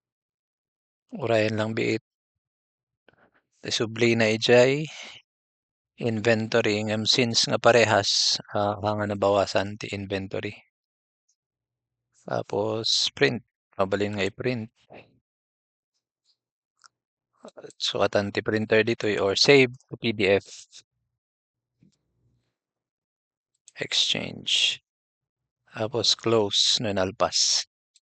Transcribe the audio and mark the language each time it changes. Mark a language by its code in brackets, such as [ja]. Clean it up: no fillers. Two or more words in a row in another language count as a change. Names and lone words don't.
[ilo] Urayan lang biit. Isubli na ijay. Inventory ngam since nga parehas, nga nabawasan ti inventory. [en] Tapos print, [ilo] mabalin nga i-print. Sukatan ti printer ditoy [en] or save to PDF. [ilo] Exchange. Tapos close no nalpas.